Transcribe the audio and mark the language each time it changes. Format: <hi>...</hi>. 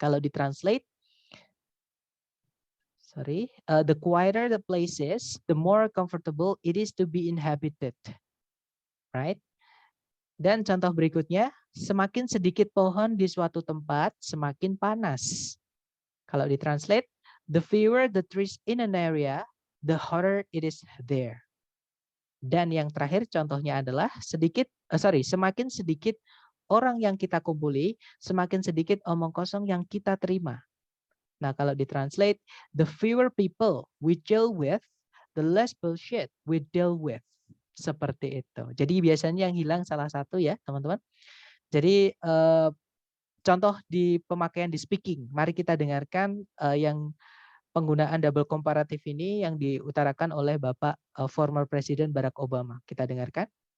<id>Kalau ditranslate,</id> <en>the quieter the place is, the more comfortable it is to be inhabited. Right?</en> <id>Dan contoh berikutnya, semakin sedikit pohon di suatu tempat, semakin panas. Kalau ditranslate,</id> <en>the fewer the trees in an area, the hotter it is there.</en> <id>Dan yang terakhir contohnya adalah semakin sedikit orang yang kita kumpuli, semakin sedikit omong kosong yang kita terima. Nah, kalau ditranslate,</id> <en>the fewer people we deal with, the less bullshit we deal with.</en> <id>Seperti itu. Jadi biasanya yang hilang salah satu ya, teman-teman. Jadi contoh di pemakaian di speaking. Mari kita dengarkan yang penggunaan double komparatif ini yang diutarakan oleh Bapak former Presiden Barack Obama. Kita dengarkan.</id>